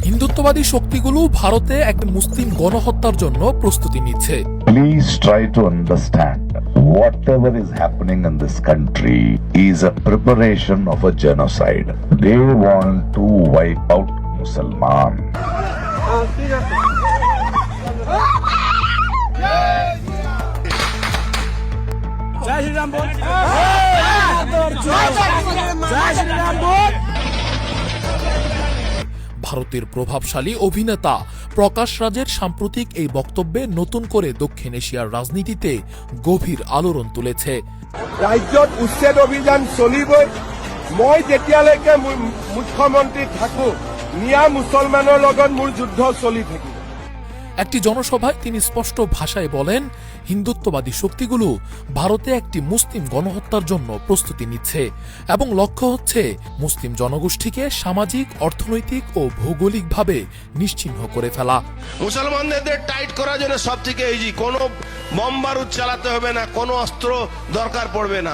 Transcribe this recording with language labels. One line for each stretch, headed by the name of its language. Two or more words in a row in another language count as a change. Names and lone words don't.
Bangla: হিন্দুত্ববাদী শক্তিগুলো ভারতে এক মুসলিম গণহত্যার জন্য প্রস্তুতি নিচ্ছে।
English: Please try to understand whatever is happening in this country is a preparation of a genocide. They want to wipe out Musliman.
Bangla: ভারতের প্রভাবশালী অভিনেতা প্রকাশ ৰাজের সাম্প্রতিক এই বক্তব্যে নতুন করে দক্ষিণ এশিয়ার রাজনীতিতে গভীর আলোড়ন তুলেছে।
Assamese: রাজ্যত উচ্ছেদ অভিযান চলিবই, মই যেতিয়ালৈকে মুখ্যমন্ত্রী থাকো মিয়া মুসলমানের লগত মোর যুদ্ধ চলি থাকিব।
Bangla: একটি জনসভায় তিনি স্পষ্ট ভাষায় বলেন, হিন্দুত্ববাদী শক্তিগুলো ভারতে একটি মুসলিম গণহত্যার জন্য প্রস্তুতি নিচ্ছে এবং লক্ষ্য হচ্ছে মুসলিম জনগোষ্ঠীকে সামাজিক, অর্থনৈতিক ও ভৌগোলিকভাবে নিশ্চিহ্ন করে ফেলা। মুসলমানদের টাইট করার জন্য সব থেকে ইজি, কোনো বম বারুদ চালাতে হবে না, কোনো অস্ত্র দরকার পড়বে না।